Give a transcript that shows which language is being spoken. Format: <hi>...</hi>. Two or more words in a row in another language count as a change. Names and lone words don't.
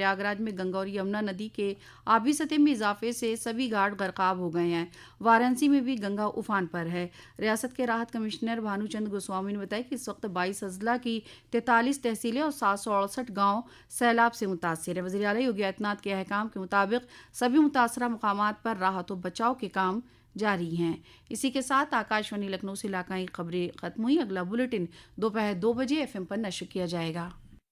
<ur>پریاگ راج میں گنگا اور یمنا ندی کے آبی سطح میں اضافے سے سبھی گھاٹ غرقاب ہو گئے ہیں۔ وارانسی میں بھی گنگا افان پر ہے۔ ریاست کے راحت کمشنر بھانو چند گوسوامی نے بتایا کہ اس وقت 22 اضلاع کی 43 تحصیلیں اور 768 گاؤں سیلاب سے متاثر ہیں۔ وزیر اعلیٰ یوگی آدتیہ ناتھ کے احکام کے مطابق سبھی متاثرہ مقامات پر راحت و بچاؤ کے کام جاری ہیں۔ اسی کے ساتھ آکاش وانی لکھنؤ سے علاقائی خبریں ختم ہوئی۔ اگلا بلیٹن دوپہر 2 بجے FM پر نشر کیا جائے گا۔</ur>